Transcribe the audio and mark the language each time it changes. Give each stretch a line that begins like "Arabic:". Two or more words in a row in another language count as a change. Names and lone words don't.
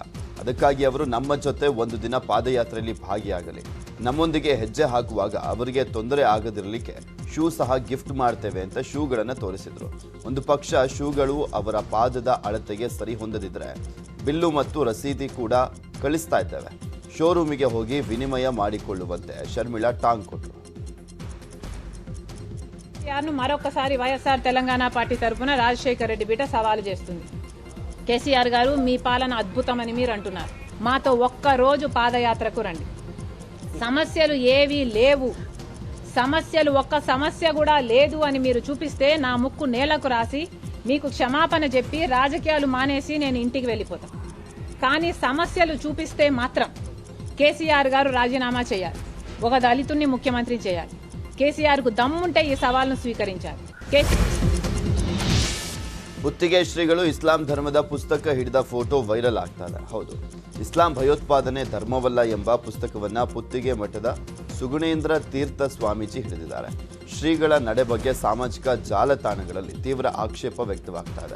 Kannada: ಅದಕ್ಕಾಗಿ ಅವರು ನಮ್ಮ ಜೊತೆ ಒಂದು ದಿನ ಪಾದಯಾತ್ರೆಯಲ್ಲಿ ಭಾಗಿಯಾಗಲಿ, ನಮ್ಮೊಂದಿಗೆ ಹೆಜ್ಜೆ ಹಾಕುವಾಗ ಅವರಿಗೆ ತೊಂದರೆ ಆಗದಿರಲಿಕ್ಕೆ ಶೂ ಸಹ ಗಿಫ್ಟ್ ಮಾಡ್ತೇವೆ ಅಂತ ಶೂಗಳನ್ನು ತೋರಿಸಿದ್ರು. ಒಂದು ಪಕ್ಷ ಶೂಗಳು ಅವರ ಪಾದದ ಅಳತೆಗೆ ಸರಿ ಹೊಂದದಿದ್ರೆ ಬಿಲ್ಲು ಮತ್ತು ರಸೀದಿ ಕೂಡ ಕಳಿಸ್ತಾ ಇದ್ದೇವೆ, ಶೋರೂಮಿಗೆ ಹೋಗಿ ವಿನಿಮಯ ಮಾಡಿಕೊಳ್ಳುವಂತೆ ಶರ್ಮಿಳಾ ಟಾಂಗ್ ಕೊಟ್ಟರು.
Telugu: మరొకసారి వైఎస్ఆర్ తెలంగాణ పార్టీ తరఫున రాజశేఖర్ రెడ్డి బిడ్డ సవాలు చేస్తుంది. కేసీఆర్ గారు మీ పాలన అద్భుతమని మీరు అంటున్నారు. మాతో ఒక్కరోజు పాదయాత్రకు రండి. సమస్యలు ఏవీ లేవు, సమస్యలు ఒక్క సమస్య కూడా లేదు అని మీరు చూపిస్తే నా ముక్కు నేలకు రాసి మీకు క్షమాపణ చెప్పి రాజకీయాలు మానేసి నేను ఇంటికి వెళ్ళిపోతాను. కానీ సమస్యలు చూపిస్తే మాత్రం కేసీఆర్ గారు రాజీనామా చేయాలి, ఒక దళితుడిని ముఖ్యమంత్రి చేయాలి. కేసీఆర్కు దమ్ముంటే ఈ సవాల్ను స్వీకరించాలి.
Kannada: ಗುತ್ತಿಗೆ ಶ್ರೀಗಳು ಇಸ್ಲಾಂ ಧರ್ಮದ ಪುಸ್ತಕ ಹಿಡಿದ ಫೋಟೋ ವೈರಲ್ ಆಗ್ತಾ ಇದೆ. ಹೌದು, ಇಸ್ಲಾಂ ಭಯೋತ್ಪಾದನೆ ಧರ್ಮವಲ್ಲ ಎಂಬ ಪುಸ್ತಕವನ್ನು ಪುತ್ತಿಗೆ ಮಠದ ಸುಗುಣೇಂದ್ರ ತೀರ್ಥ ಸ್ವಾಮೀಜಿ ಹಿಡಿದಿದ್ದಾರೆ. ಶ್ರೀಗಳ ನಡೆ ಬಗ್ಗೆ ಸಾಮಾಜಿಕ ಜಾಲತಾಣಗಳಲ್ಲಿ ತೀವ್ರ ಆಕ್ಷೇಪ ವ್ಯಕ್ತವಾಗ್ತಾ ಇದೆ.